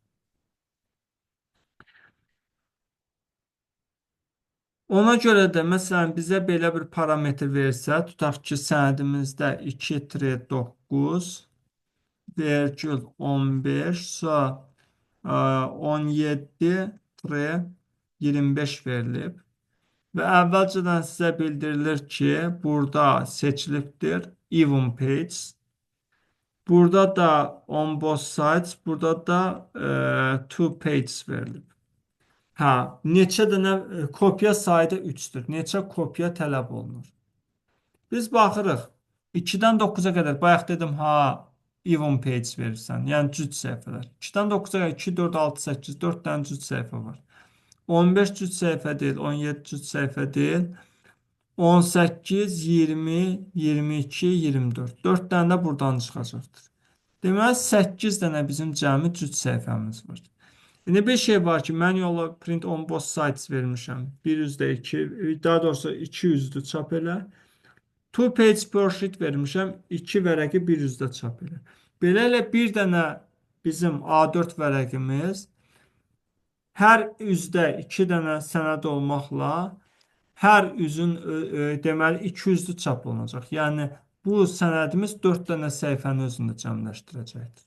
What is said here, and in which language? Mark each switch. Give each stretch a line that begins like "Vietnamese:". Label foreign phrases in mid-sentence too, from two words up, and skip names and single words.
Azerbaijani: Ona görə də məsələn bizə belə bir parametr versə, tutaq ki, sənədimizdə 2-9 vergül 15 sonra 17-25 verilib və əvvəlcədən sizə bildirilir ki, burada seçilibdir
English: even page.
Azerbaijani: Burada da
English: on both sides,
Azerbaijani: burada da
English: two page
Azerbaijani: verilib. Hə, neçə dənə kopya sayda 3-dür. Neçə kopya tələb olunur? Biz baxırıq 2-dən 9-a qədər. Bayaq dedim,
English: even page
Azerbaijani: verirsən. Yəni cüt səhifələr. 2-dən 9-a qədər 2, 4, 6, 8, 4 dənə cüt səhifə var. 15 cüt səhifə deyil, 17 cüt səhifə deyil. 18, 20, 22, 24. 4 dənə də buradan çıxacaqdır. Deməli 8 dənə bizim cəmi cüt səhifəmiz var. İndi bir şey var ki, mən yola
English: print on both sides
Azerbaijani: vermişəm. 1/2, daha doğrusu 200-dür çap elə.
English: Two page per sheet vermişəm.
Azerbaijani: 2 vərəqi bir üzdə çap elə. Beləliklə bir dənə bizim A4 vərəqimiz hər üzdə 2 dənə sənəd olmaqla hər üzün deməli 200-lü çap olunacaq. Yəni bu sənədimiz 4 dənə səhifənin özündə cəmləşdirəcəkdir.